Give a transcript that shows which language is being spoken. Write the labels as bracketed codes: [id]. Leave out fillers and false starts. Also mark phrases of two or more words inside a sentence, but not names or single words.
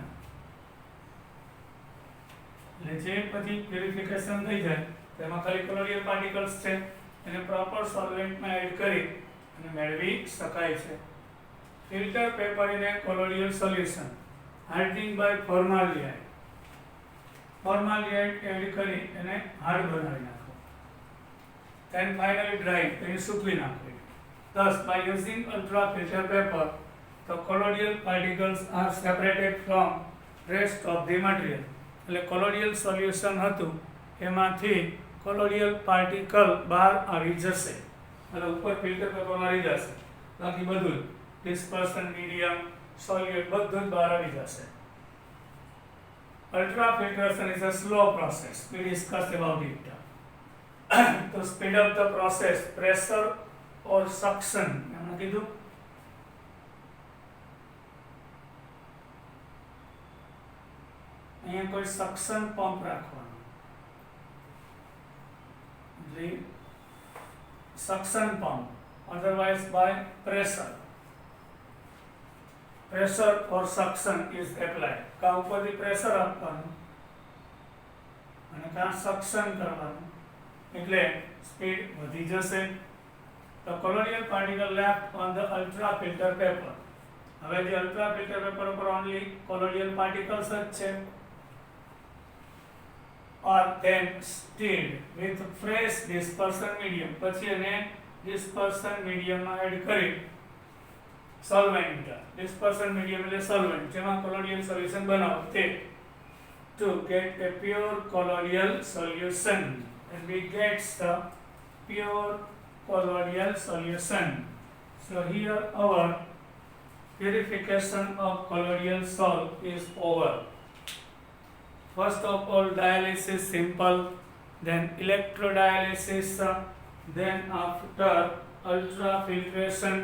[gu] એટલે જે પછી પ્યુરિફિકેશન થઈ જાય તેમાં ખાલી [en] colloidal particles [gu] છે એને [en] proper solvent માં [gu] એડ કરી અને મેળવી શકાય છે. [en] filter paper in a colloidal solution, hardening by formaldehyde. [gu] Formaldehyde એડ કરી એને હાર્ડ બનાવી નાખો. [en] Then finally dry, [gu] એને સૂકવી નાખો. [en] Thus, by using ultrafilter paper, the colloidal particles are separated from rest of the material. [gu] એટલે [en] colloidal solution [gu] હતું એમાંથી [en] colloidal particle [gu] બહાર આવી જશે. એટલે ઉપર [en] filter paper માં [gu] રહી જશે. બાકી બધું [en] dispersion medium, solute [gu] બધું જ બહાર આવી જશે. [en] Ultrafiltration is a slow process. We discussed about it. To speed up the process, pressure or suction. [gu] એમાં કીધું અહીંયા કોઈ [en] suction pump [gu] રાખવાનો. [en] suction pump, otherwise by pressure. Pressure or suction is applied. [gu] કા ઉપરથી પ્રેશર આપવાનું અને કા સક્શન કરવાનું એટલે સ્પીડ વધી જશે. [en] The colloidal particle left on the ultrafilter paper. [gu] હવે જે [en] ultrafilter paper ઉપર only colloidal particles [gu] જ છે [en] are then stirred with fresh dispersion medium. [gu] પછી એને [en] dispersion medium [gu] માં એડ કરી [en] solvent, dispersion medium એટલે solvent જેમાં colloidal solution [gu] બનાવો તે [en] to get a pure colloidal solution, and we get the pure colloidal solution. So here our purification of colloidal salt is over. First of all, dialysis simple, then electrodialysis, then after ultrafiltration.